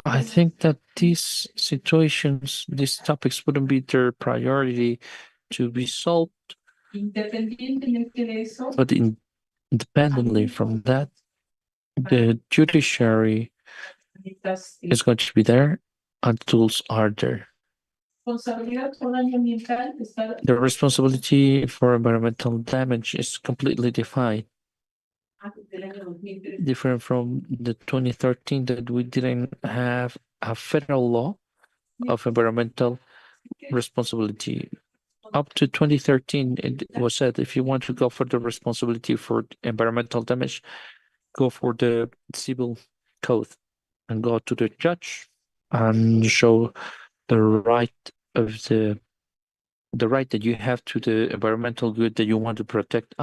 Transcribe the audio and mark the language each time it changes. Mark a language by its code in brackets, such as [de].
[en] I think that these situations, these topics wouldn't be their priority to be solved, [es] independientemente de eso, [en] but independently from that, the judiciary [es] estas [en] is going to be there and tools are there. [es] responsabilidad por daño ambiental está [en] The responsibility for environmental damage is completely defined, [es] antes del año 2003. [en] different from the 2013 that we didn't have a federal law of environmental responsibility. Up to 2013, it was said if you want to go for the responsibility for environmental damage, go for the civil code and go to the judge and show the right of the right that you have to the environmental good that you want to protect.